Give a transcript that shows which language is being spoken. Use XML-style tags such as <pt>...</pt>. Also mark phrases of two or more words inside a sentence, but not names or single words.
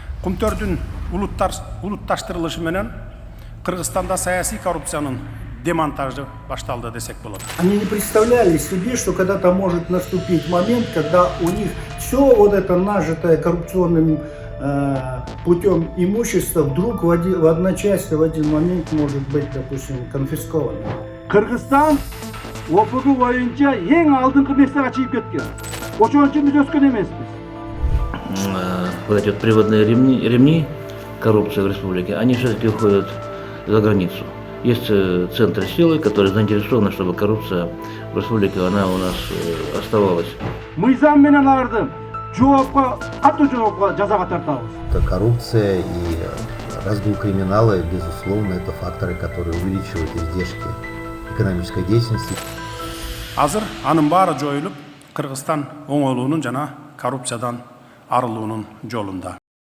<ky>Кумтөрдүн улутташтырылышы менен Кыргызстанда саясий коррупциянын демонтажы башталды десек болот.</ky> <ru>Они не представляли себе, что когда-то может наступить момент, когда у них все вот это нажитое коррупционным путем имущество вдруг в одночасье в один момент может быть, допустим, конфисковано.</ru> <ky>Кыргызстан ОПГ боюнча эң алдыңкы нерсеге чыгып кеткен. Ошон үчүн биз өскөн эмеспиз.</ky> <ru>Вот эти вот приводные ремни коррупции в республике, они все-таки уходят за границу. Есть центры силы, которые заинтересованы, чтобы коррупция в республике она у нас оставалась.</ru> <ky>Мыйзам менен аларды катуу жоопко жазага тартабыз.</ky> <ru>Коррупция и разгул криминала, безусловно, это факторы, которые увеличивают издержки экономической деятельности.</ru> <ky>Азыр анын баары жоюлуп, Кыргызстан оңолуунун жана коррупциядан арылуунун жолунда.</ky>